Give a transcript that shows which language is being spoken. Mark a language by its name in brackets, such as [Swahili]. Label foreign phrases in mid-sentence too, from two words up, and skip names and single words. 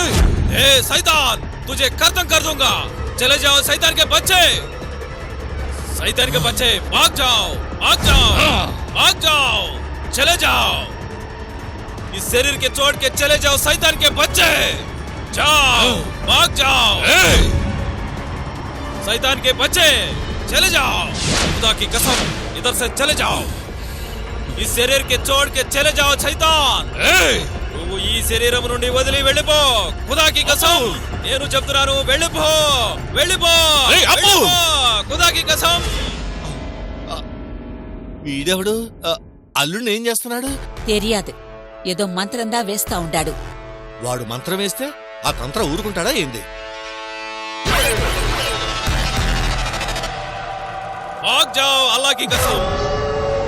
[Hindi] ए शैतान, तुझे खत्म कर दूंगा। चले जाओ शैतान के बच्चे, शैतान के बच्चे, भाग जाओ, भाग जाओ, भाग जाओ, चले जाओ। इस शरीर के छोड़ के चले जाओ शैतान के बच्चे। जाओ, भाग जाओ। शैतान के बच्चे, चले जाओ। खुदा की कसम, इधर से चले जाओ। इस शरीर के छोड़के चले जाओ शैतान। [Telugu] నువ్వు ఈ శరీరం నుండి వదిలి వెళ్ళిపో। [Hindi] खुदा की कसम, [Telugu] నేను చెప్తున్నాను వెళ్ళిపో, వెళ్ళిపో, [Hindi] खुदा की कसम। [Telugu] వీడెవడు అల్లుడిని ఏం చేస్తున్నాడు? తెలియదు, ఏదో మంత్రందా వేస్తా ఉండాడు। వాడు మంత్రం వేస్తే ఆ తంత్ర ఊరుకుంటాడా ఏంది? [Hindi] भाग जाओ, अल्लाह की कसम।